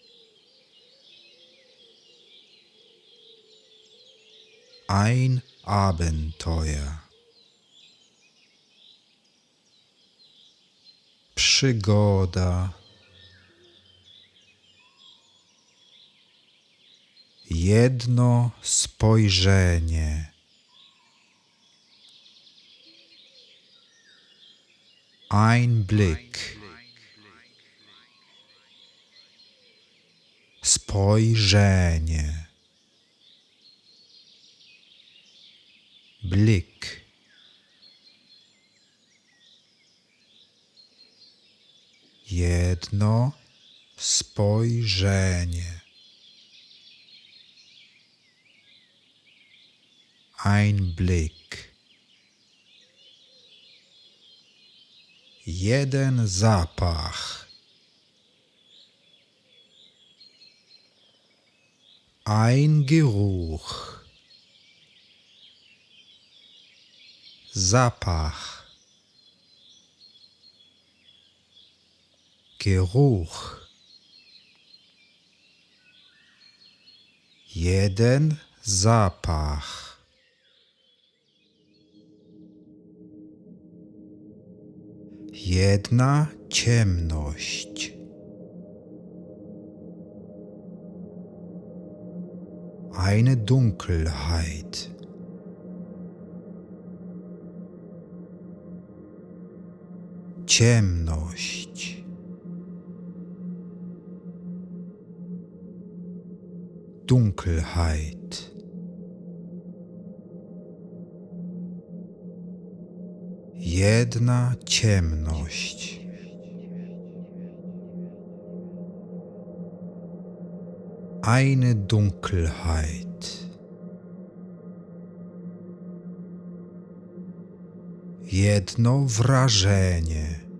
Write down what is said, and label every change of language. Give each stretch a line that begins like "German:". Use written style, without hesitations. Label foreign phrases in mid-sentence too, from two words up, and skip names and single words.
German: Ein Abenteuer.
Polish: Przygoda. Jedno spojrzenie.
German: Ein Blick.
Polish: Spojrzenie.
German: Blick.
Polish: Jedno spojrzenie.
German: Ein Blick.
Polish: Jeden zapach.
German: Ein Geruch.
Polish: Zapach, Geruch. Jeden zapach. Jedna ciemność.
German: Eine Dunkelheit.
Polish: Ciemność.
German: Dunkelheit.
Polish: Jedna ciemność.
German: Eine Dunkelheit.
Polish: Jedno wrażenie.